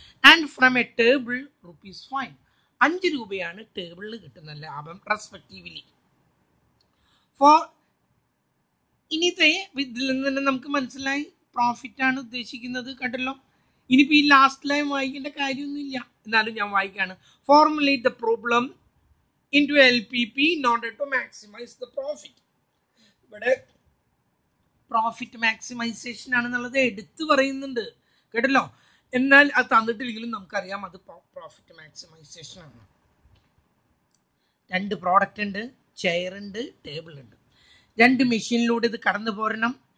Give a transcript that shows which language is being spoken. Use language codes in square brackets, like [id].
[en] and from a table [ml] ₹5. 5 രൂപയാണ് ടേബിളിൽ കിട്ടുന്ന ലാഭം റെസ്പെക്റ്റീവ്ലി. ഫോർ ഇനിത്തെ ഇതിൽ നിന്ന് തന്നെ നമുക്ക് മനസ്സിലായി പ്രോഫിറ്റ് ആണ് ഉദ്ദേശിക്കുന്നത്. കണ്ടല്ലോ. ഇനിയിപ്പോൾ ഈ ലാസ്റ്റ് ലൈൻ വായിക്കേണ്ട കാര്യമൊന്നുമില്ല, എന്നാലും ഞാൻ വായിക്കാണ്. [en] Formulate the problem into LPP in order to maximize the profit. [ml] ഇവിടെ പ്രോഫിറ്റ് മാക്സിമൈസേഷൻ ആണെന്നുള്ളത് എടുത്തു പറയുന്നുണ്ട്. കേട്ടല്ലോ. എന്നാൽ അത് തന്നിട്ടില്ലെങ്കിലും നമുക്കറിയാം അത് പ്രോഫിറ്റ് മാക്സിമൈസേഷൻ ആണ്. 2 പ്രോഡക്റ്റ് ഉണ്ട്, ചെയർ ഉണ്ട്, ടേബിൾ ഉണ്ട്. 2 മെഷീനിലൂടെ ഇത് കടന്നു പോരണം.